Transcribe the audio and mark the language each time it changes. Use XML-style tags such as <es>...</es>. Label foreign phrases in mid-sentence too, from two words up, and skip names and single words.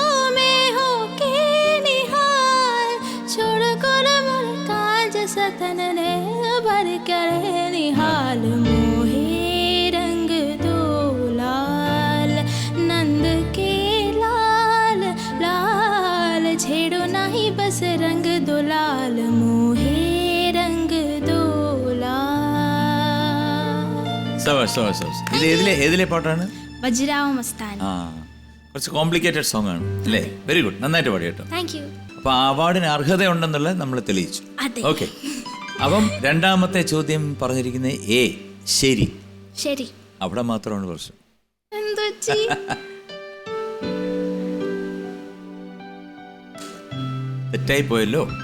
<hi>मैं हो के निहाल, छोड़ कर मोर कांज सतन ने भर कर निहाल, मोहे रंग दो लाल, नंद के लाल लाल, छेड़ो नहीं बस रंग दो लाल, मोहे रंग दो लाल।</hi> <ml>ഇത് ഏതിലെ പാട്ടാണ്? വജ്രാവ് മസ്താനി. കുറച്ച്</ml> <en>complicated song</en> <ml>ആണ് അല്ലേ?</ml> <en>very good,</en> <ml>നന്നായിട്ട് പാടി കേട്ടോ.</ml> <en>Thank you.</en> <ml>അപ്പൊ അവാർഡിന് അർഹതയുണ്ടെന്നുള്ളത് നമ്മൾ തെളിയിച്ചു. ഓക്കെ. അപ്പം രണ്ടാമത്തെ ചോദ്യം പറഞ്ഞിരിക്കുന്നത് എ ശരി. ശരി. അവിടെ മാത്രമാണ് പ്രശ്നം. തെറ്റായി പോയല്ലോ.</ml>